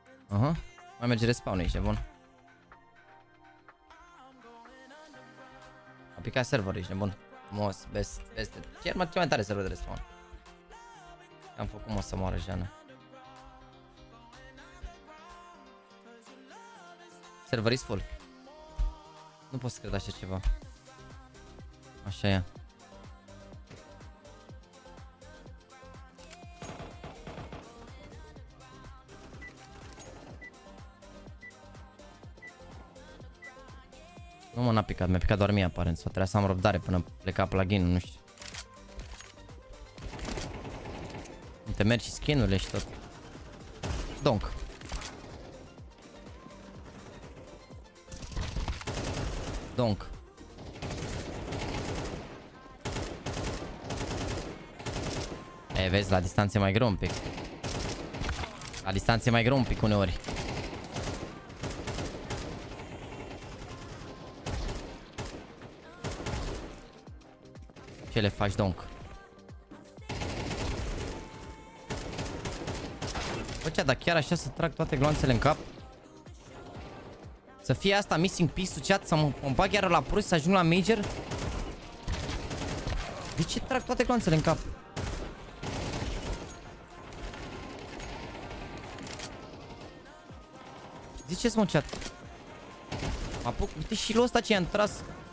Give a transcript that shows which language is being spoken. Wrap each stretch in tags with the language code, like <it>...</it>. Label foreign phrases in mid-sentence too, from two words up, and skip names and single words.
<ro>Aha. Mai merge respawn aici, bun. A picat server aici, bun. Frumos, best. Cel mai tare server de respawn. Am făcut cum o să moară Jana.</ro> <en>Server is full.</en> <ro>Nu pot să cred așa ceva. Așa e. Nu mă, n-a picat, mi-a picat doar mie aparent. Sau trebuia să am răbdare până pleca plugin-ul, nu știu. Uite, mergi și skin-urile și tot. Donk. Donk. E, vezi, la distanță e mai greu un pic. La distanță e mai greu un pic uneori. Ce le faci, Donk? Bă, ce, dar chiar așa să trag toate gloanțele în cap? Să fie asta</ro> <en>missing piece-</en> <ro>ul, chat, să mă bag chiar la prost, să ajung la major? De ce trag toate gloanțele în cap? Ziceți, mă, chat. Mă apuc, uite și lui ăsta ce i-am tras.</ro>